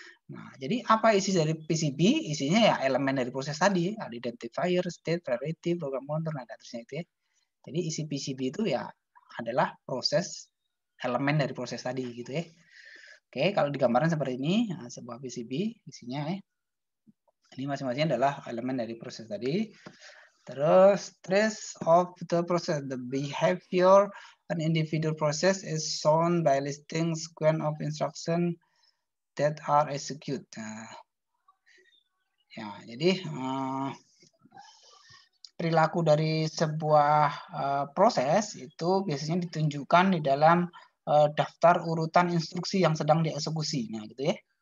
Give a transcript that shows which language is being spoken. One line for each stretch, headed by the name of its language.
Indonesian: Nah, jadi apa isi dari PCB? Isinya ya elemen dari proses tadi, ada identifier, state, priority, program counter, nah terusnya itu ya. Jadi isi PCB itu ya adalah proses elemen dari proses tadi gitu ya. Oke, kalau digambarkan seperti ini, nah, sebuah PCB isinya ya. Ini masing-masing adalah elemen dari proses tadi. Terus
English: trace of the process, the behavior an individual process is shown by listing sequence of instruction that are executed.
Indonesian: Nah, ya, jadi perilaku dari sebuah proses itu biasanya ditunjukkan di dalam daftar urutan instruksi yang sedang dieksekusi. Nah, gitu ya.